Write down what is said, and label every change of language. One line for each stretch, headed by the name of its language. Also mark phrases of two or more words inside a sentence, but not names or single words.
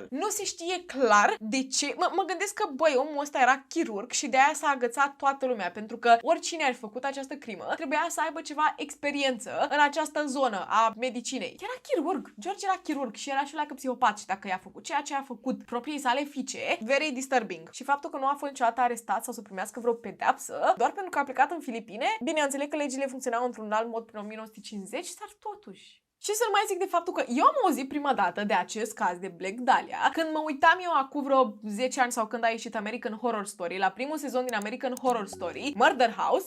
Romanian: Nu se știe clar de ce. Mă gândesc că, băi, omul ăsta era chirurg și de aia s-a agățat toată lumea, pentru că oricine ar fi făcut această crimă trebuia să aibă ceva experiență în această zonă a medicinei. Era chirurg. George era chirurg și era și la psihopat și dacă i-a făcut ceea ce a făcut propriei sale fiice,
English: very disturbing.
Romanian: Și faptul că nu a fost niciodată arestat sau să primească vreo pedeapsă, doar pentru că a plecat în Filipine, bine, înțeleg că legile funcționau într-un alt mod prin 1950, dar totuși. Și să nu mai zic de faptul că eu am auzit prima dată de acest caz de Black Dahlia când mă uitam eu acum vreo 10 ani sau când a ieșit American Horror Story, la primul sezon din American Horror Story, Murder House.